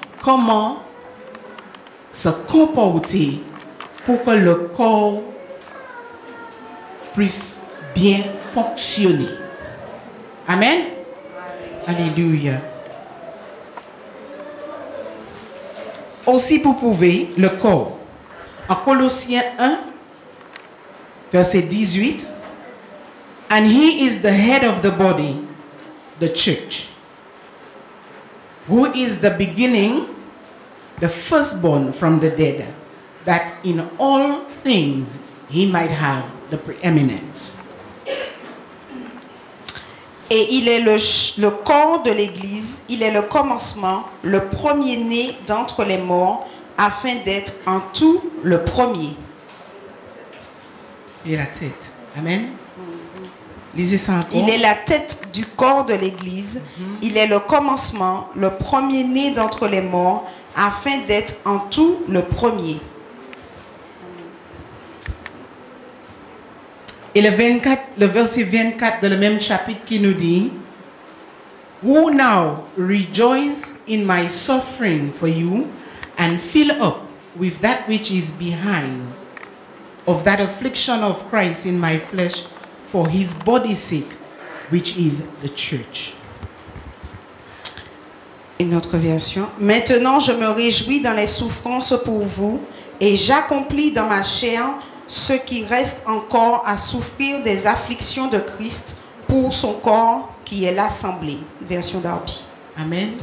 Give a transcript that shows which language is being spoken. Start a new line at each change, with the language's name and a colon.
French: Comment se comporter pour que le corps puisse bien fonctionner. Amen. Alléluia. Aussi pour prouver le corps. En Colossiens 1, verset 18,
English: and he is the head of the body, the church, who is the beginning, the firstborn from the dead, that in all things he might have the preeminence.
French: Et il est le corps de l'Église, il est le commencement, le premier-né d'entre les morts, afin d'être en tout le premier. Et la tête. Amen. Lisez ça encore. Il est la tête du corps de l'Église, il est le commencement, le premier-né d'entre les morts, afin d'être en tout le premier. Et le verset 24 de le même chapitre qui nous dit,
English: who now rejoice in my suffering for you and fill up with that which is behind of that affliction of Christ in my flesh for his body's sake, which is the church.
French: Une autre version. Maintenant, je me réjouis dans les souffrances pour vous et j'accomplis dans ma chair ce qui reste encore à souffrir des afflictions de Christ pour son corps qui est l'assemblée. Version d'Arby. Amen.